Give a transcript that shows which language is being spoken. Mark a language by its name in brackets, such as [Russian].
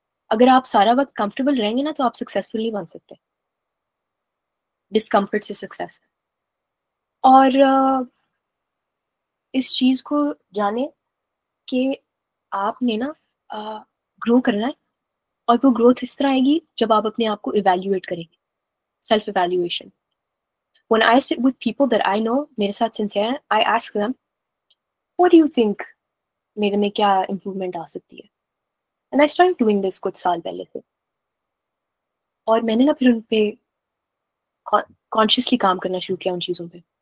[Urdu] اگر آپ سارا وقت کمفرٹیبل رہیں گے نا تو آپ سکسیسفل نہیں بن سکتے. ڈسکمفرٹ سے سکسیس. اور اس چیز کو جانیں کہ آپ نے نا گرو کرنا ہے, اور وہ گروتھ اس طرح آئے گی جب آپ اپنے آپ کو ایویلیویٹ کریں گے. [English] Self evaluation. When I sit with people that I know [Urdu] میرے ساتھ سنسیئر ہیں, [English] I ask them, what do you think [Urdu] میرے میں کیا امپروومنٹ آ سکتی ہے. [English] And I started doing this [Urdu] کچھ سال پہلے سے, اور میں نے نا پھر ان پہ کانشیسلی کام کرنا شروع کیا ان چیزوں پہ.